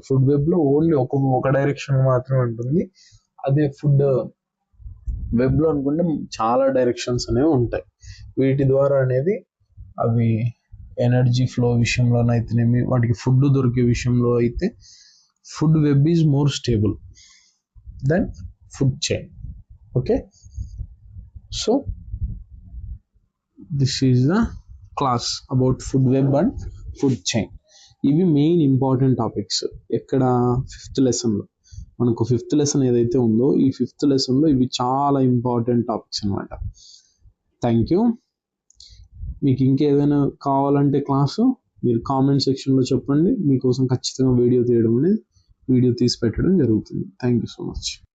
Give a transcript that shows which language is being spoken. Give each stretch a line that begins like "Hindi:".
Telugu: Food వెబ్లో only ఒక direction మాత్రమే ఉంటుంది. అదే ఫుడ్ వెబ్లో అనుకుంటే చాలా డైరెక్షన్స్ అనేవి ఉంటాయి. వీటి ద్వారా అనేది అవి ఎనర్జీ ఫ్లో విషయంలోనైతేనేమి, వాటికి ఫుడ్ దొరికే విషయంలో అయితే
English: Food web is more stable then food chain. Okay, so this is the class about food web and food chain.
Telugu: ఇవి మెయిన్ ఇంపార్టెంట్ టాపిక్స్. ఎక్కడ 5th లెసన్లో మనకు 5th లెసన్ ఏదైతే ఉందో ఈ 5th లెసన్లో ఇవి చాలా ఇంపార్టెంట్ టాపిక్స్ అనమాట.
English: Thank you.
Telugu: మీకు ఇంకేదైనా కావాలంటే క్లాసు మీరు కామెంట్ సెక్షన్లో చెప్పండి, మీకోసం ఖచ్చితంగా వీడియో తీసి పెట్టడం జరుగుతుంది.
English: Thank you so much.